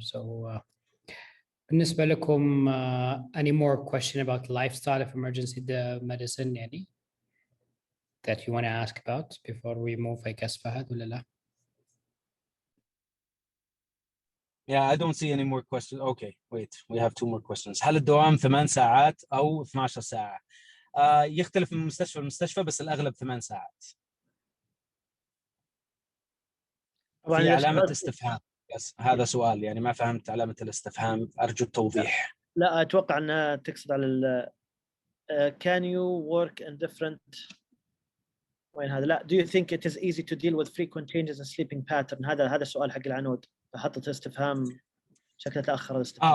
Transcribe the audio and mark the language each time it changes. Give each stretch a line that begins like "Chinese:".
English: So بالنسبة لكم any more question about lifestyle of emergency medicine يعني that you want to ask about before we move, I guess, Fahad ولا لا? Yeah, I don't see any more questions. Okay, wait, we have 2 more questions.
Arabic: هل الدوام 8 ساعات أو 12 ساعة؟ يختلف من مستشفى لمستشفى، بس الأغلب 8 ساعات. في علامة استفهام، بس هذا سؤال يعني ما فهمت علامة الاستفهام، أرجو التوضيح. لا أتوقع أنها تقصد على can you work in different وين هذا؟ لا do you think it is easy to deal with frequent changes in sleeping pattern؟ هذا السؤال حق العنود، فحطت استفهام شكله تأخر الاستفهام.